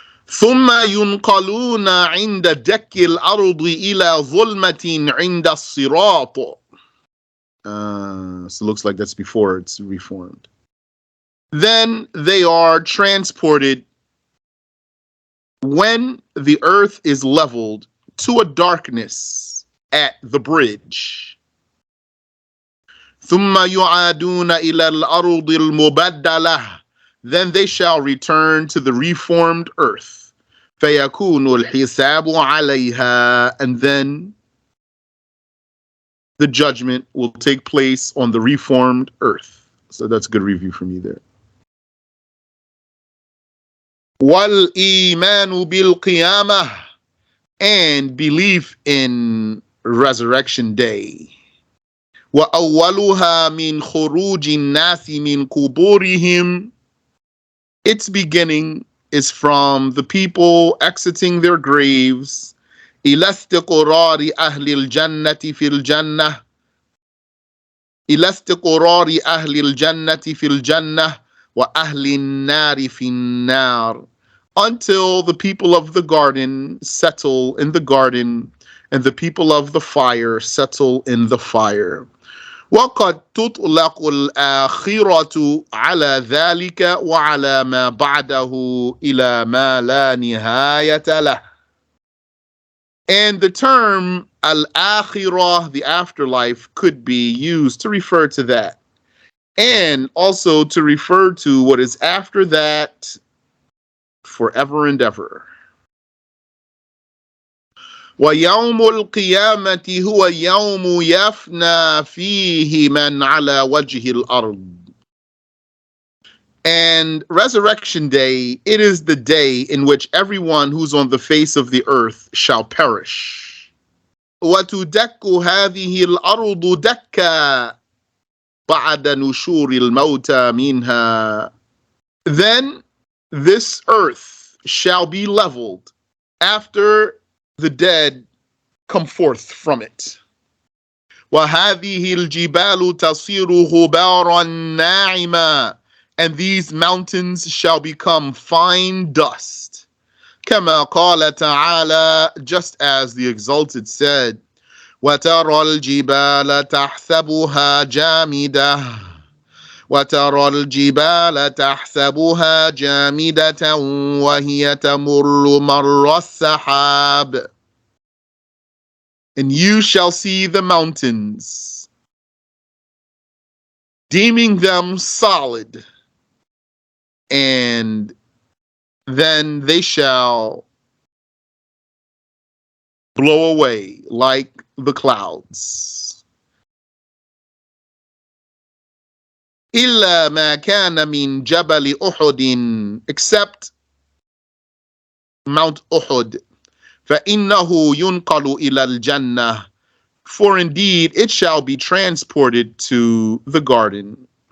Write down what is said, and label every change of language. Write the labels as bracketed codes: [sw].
[ar] ثم ينقلون عند دك الأرض إلى ظلمة عند الصراط. [en] So it looks like that's before it's reformed. Then they are transported when the earth is leveled to a darkness at the bridge. [ar] ثم يعادون إلى الأرض المبدلة. [en] Then they shall return to the reformed earth. [ar] فيكون الحساب عليها, [en] and then the judgment will take place on the reformed earth. So that's a good review from you there. [ar] وَالْإِيمَانُ بِالْقِيَامَةِ, [en] and belief in resurrection day. [ar] وَأَوَّلُهَا مِنْ خُرُوجِ النَّاسِ مِنْ قُبُورِهِمْ, [en] its beginning is from the people exiting their graves. [ar] إِلَى اسْتِقْرَارِ أَهْلِ الْجَنَّةِ فِي الْجَنَّةِ إِلَى اسْتِقْرَارِ أَهْلِ الْجَنَّةِ فِي الْجَنَّةِ وَأَهْلِ النَّارِ فِي النَّارِ, [en] until the people of the garden settle in the garden and the people of the fire settle in the fire. [ar] وقد تطلق الآخرة على ذلك وعلى ما بعده إلى ما لا نهاية له. [en] And the term al-akhirah, the afterlife, could be used to refer to that, and also to refer to what is after that forever and ever. [ar] وَيَوْمُ الْقِيَامَةِ هُوَ يَوْمُ يَفْنَى فِيهِ مَنْ عَلَى وَجْهِ الْأَرْضِ. [en] And resurrection day, it is the day in which everyone who's on the face of the earth shall perish. [ar] وَتُدَكُّ هَذِهِ الْأَرْضُ دَكًّا بَعْدَ نُشُورِ الْمَوْتَى مِنْهَا. [en] Then this earth shall be leveled after the dead come forth from it. [ar] وَهَذِهِ الْجِبَالُ تَصِيرُ غُبَارًا نَاعِمًا, [en] and these mountains shall become fine dust. [ar] كَمَا قَالَ تَعَالَى, [en] just as the Exalted said, [ar] وَتَرَى الْجِبَالَ تَحْسَبُهَا جَامِدَةً وَتَرَى الْجِبَالَ تَحْسَبُهَا جَامِدَةً وَهِيَ تَمُرُّ مَرَّ السَّحَابِ. [en] And you shall see the mountains, deeming them solid, and then they shall blow away like the clouds. [ar] إِلَّا مَا كَانَ مِنْ جَبَلِ أُحُدٍ, [en] except Mount Uhud. [ar] فَإِنَّهُ يُنْقَلُ إِلَى الْجَنَّةِ, [en] for indeed it shall be transported to the garden.